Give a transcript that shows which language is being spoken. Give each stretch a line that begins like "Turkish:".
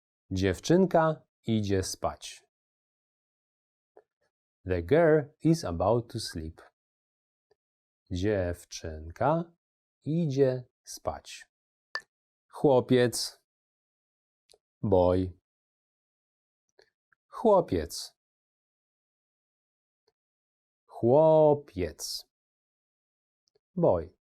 Polish: Dziewczynka idzie spać.
English: The girl is about to sleep.
Polish: Dziewczynka idzie spać. Chłopiec.
English: Boy.
Polish: Chłopiec. Chłopiec.
English: Boy.